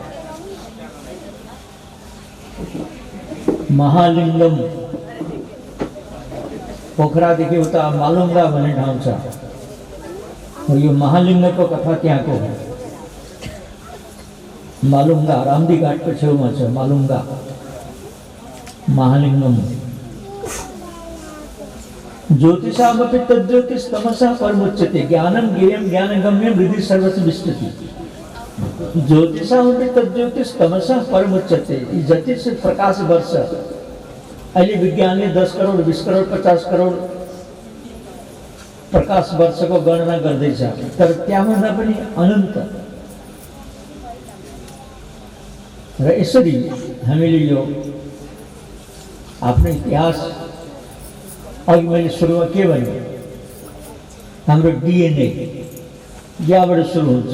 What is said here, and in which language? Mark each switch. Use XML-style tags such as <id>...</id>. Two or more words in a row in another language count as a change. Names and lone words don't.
<ne>महालिङ्गम पोखरादेखि उता मालुङ्गा भन्ने ठाउँ छ। यो महालिङ्गको कथा त्यहाँको हो। मालुङ्गा रामदी घाटको छेउमा छ मालुङ्गा, महालिङ्गम।</ne> <sa>ज्योतिषामपि तज्ज्योतिष तमसः परमुच्यते, ज्ञानं ज्ञेयं ज्ञानगम्यं हृदि सर्वस्य विष्टति। ज्योतिषामपि तज्ज्योतिष तमसः परमुच्यते।</sa> <ne>जति से प्रकाश वर्ष अहिले विज्ञानले 10 करोड 20 करोड 50 करोड प्रकाश वर्षको गणना गर्दैछ, तर त्यहाँभन्दा पनि अनन्त। र यसरी हामीले यो आफ्नो इतिहास, अघि मैले सुरुमा के भने हाम्रो डिएनए यहाँबाट सुरु हुन्छ।</ne>